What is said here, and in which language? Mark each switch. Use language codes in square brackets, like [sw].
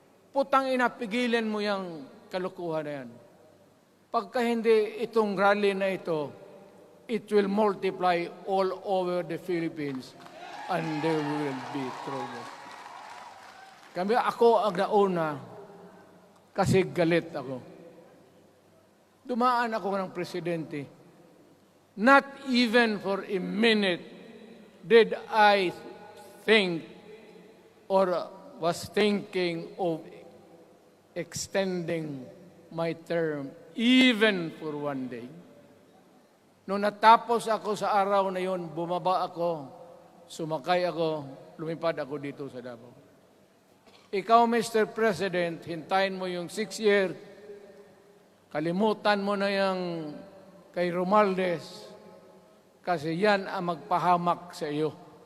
[tl] Putang ina, pigilan mo yung kalukuhan na yan. Pagka hindi itong rally na ito, [en] it will multiply all over the Philippines and there will be trouble. [tl] Ako ang nauna kasi galit ako. Dumaan ako ng presidente. [en] Not even for a minute did I think or was thinking of extending my term even for one day. [tl] Nung natapos ako sa araw na yon, bumaba ako, sumakay ako, lumipad ako dito sa Davao. Ikaw, Mr. President, hintayin mo yung 6 year, kalimutan mo na yung kay Romualdez, kasi yan ang magpahamak sa iyo.